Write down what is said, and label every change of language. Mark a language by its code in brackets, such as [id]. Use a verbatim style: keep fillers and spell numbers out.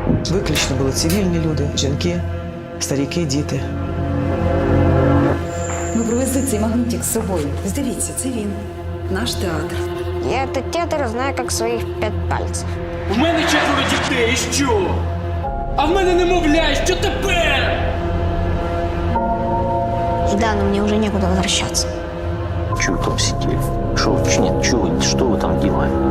[uk] Виключно були цивільні люди, жінки, старіки, діти. Ми привезли цей магнітик з собою. Здивіться, це він. Наш театр. [ru] Я этот театр знаю как своих пять пальців. [uk] У мене четверо дітей, і що? А в мене немовля, і що тепер? [ru] Да, но мне уже некуда возвращаться. Чего вы там сидели? Что вы, нет, чего вы- что вы там делали?